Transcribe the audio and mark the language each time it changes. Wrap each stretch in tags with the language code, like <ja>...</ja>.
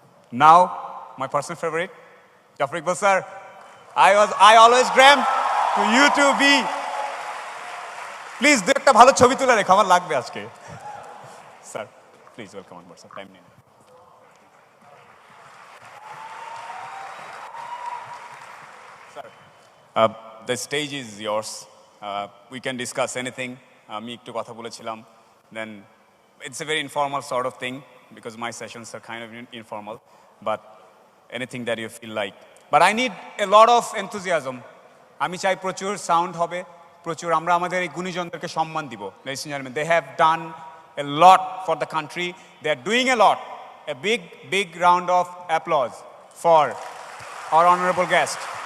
<en>Now, my personal favorite, Jafar Iqbal sir. I always dreamt for you to be. Please, do</en> <bn>একটা ভালো ছবি তুলে রেখো, আমার লাগবে আজকে।</bn> <en>Sir, please welcome on board, sir. Time</en> <bn>নিন।</bn> <en>Sir, the stage is yours. We can discuss anything.</en> <bn>আমি একটু কথা বলেছিলাম.</bn> <en>Then it's a very informal sort of thing because my sessions are kind of informal. But anything that you feel like. But I need a lot of enthusiasm.</en> <bn>আমি চাই প্রচুর sound হবে, প্রচুর আমরা আমাদের এই গুণীজনদেরকে সম্মান দিব।</bn> <en>Ladies and gentlemen, they have done a lot for the country. They are doing a lot. A big round of applause for our honorable guest.</en>